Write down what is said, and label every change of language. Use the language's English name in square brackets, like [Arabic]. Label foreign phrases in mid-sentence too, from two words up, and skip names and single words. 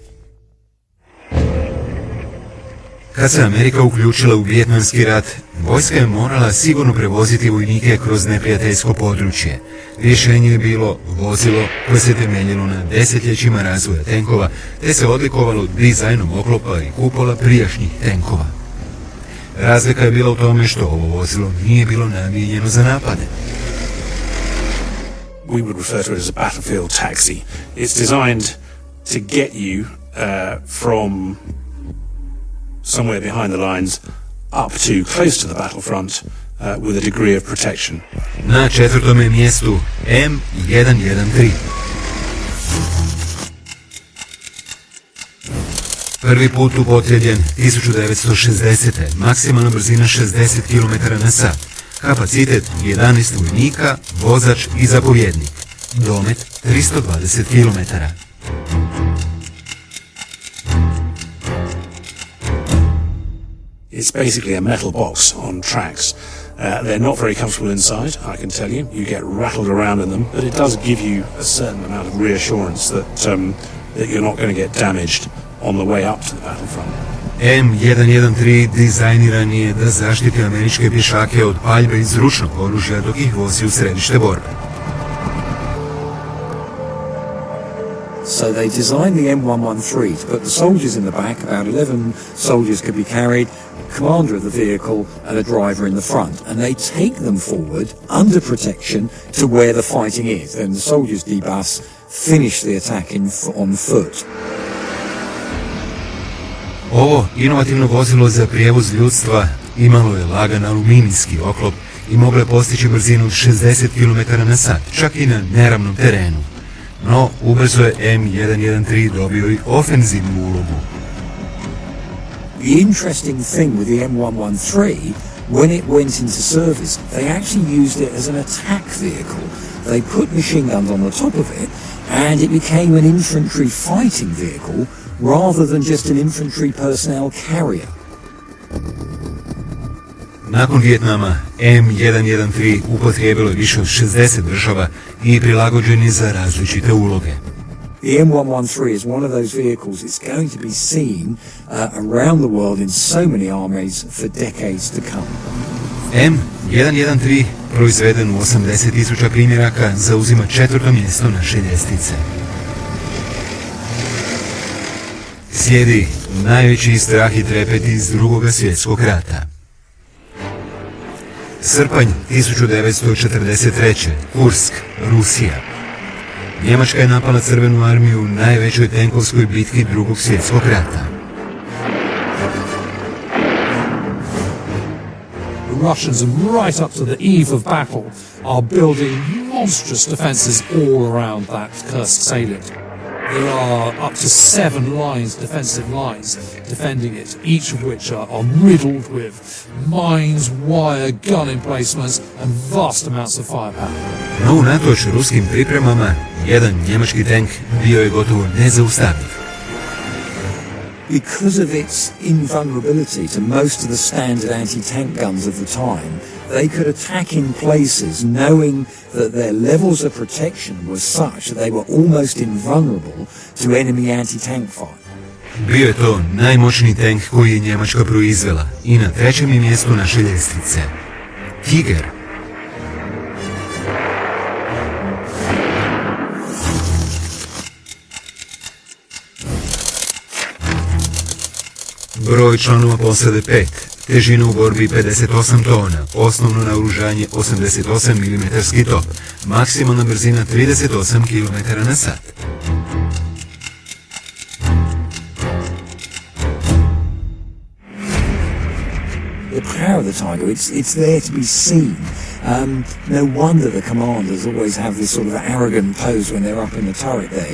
[Croatian] Kad se Amerika uključila u Vijetnamski rat, vojska je morala sigurno prevoziti vojnike kroz neprijateljsko područje. Rješenje je bilo vozilo koje se temeljilo na desetljećima razvoja tenkova, te se odlikovalo dizajnom oklopa i kupola prijašnjih tenkova. Razlika je bila u tome što ovo vozilo nije bilo namijenjeno za napade. [English] We would refer to it as a battlefield taxi. It's designed to get you from somewhere behind the lines up to close to the battlefront with a degree of protection. [Croatian] Na četvrtome mjestu M113. Prvi put upotrebljen 1960. Maksimalna brzina 60 km/h. Kapacitet 11 vojnika, vozač i zapovjednik. Domet 320 km. [English] It's basically a metal box on tracks. They're not very comfortable inside, I can tell you. You get rattled around in them, but it does give you a certain amount of reassurance that you're not going to get damaged on the way up to the battlefront. [Croatian] M113 dizajniran je da zaštiti američke pješake od paljbe iz ručnog oružja dok ih vozi u središte borbe. [English] So they designed the M113 to put the soldiers in the back, about 11 soldiers could be carried, commander of the vehicle and a driver in the front, and they take them forward under protection to where the fighting is. Then the soldiers debus, finish the attack on foot. [Croatian] Ovo inovativno vozilo za prijevoz ljudstva imalo je lagan aluminijski oklop i moglo je postići brzinu od 60 km/h, čak i na neravnom terenu. No, ubrzo je M113 dobio i ofenzivnu ulogu. [English] The interesting thing with the M113, when it went into service, they actually used it as an attack vehicle. They put machine guns on the top of it, and it became an infantry fighting vehicle rather than just an infantry personnel carrier. [Croatian] Nakon Vijetnama, M113 upotrijebilo je više od 60 država i prilagođen je za različite uloge. [English] The M113 is one of those vehicles that's going to be seen around the world in so many armies for decades to come. [Croatian] M113, proizveden u 80.000 primjeraka, zauzima 4. mjesto naše ljestvice. Slijedi najveći strah i trepet iz Drugog svjetskog rata. Srpanj 1943. Kursk, Rusija. Njemačka je napala Crvenu armiju u najvećoj tenkovskoj bitki Drugog svjetskog rata. [English] The Russians, right up to the eve of battle, are building monstrous defences all around that Kursk salient. There are up to 7 lines, defensive lines, defending it, each of which are riddled with mines, wire, gun emplacements and vast amounts of firepower. [Croatian] No, unatoč ruskim pripremama, jedan njemački tank bio je gotovo nezaustavljiv. [English] Because of its invulnerability to most of the standard anti-tank guns of the time, they could attack in places knowing that their levels of protection were such that they were almost invulnerable to enemy anti-tank fire. [Croatian] Bio je to najmoćniji tank koji je Njemačka proizvela i na 3. je mjestu naše ljestvice. Tiger. Broj članova posade 5, težina u borbi 58 tona, osnovno naoružanje 88 mm top, maksimalna brzina 38 km/h. [English] The power of the Tiger, it's there to be seen. No wonder the commanders always have this sort of arrogant pose when they're up in the turret there.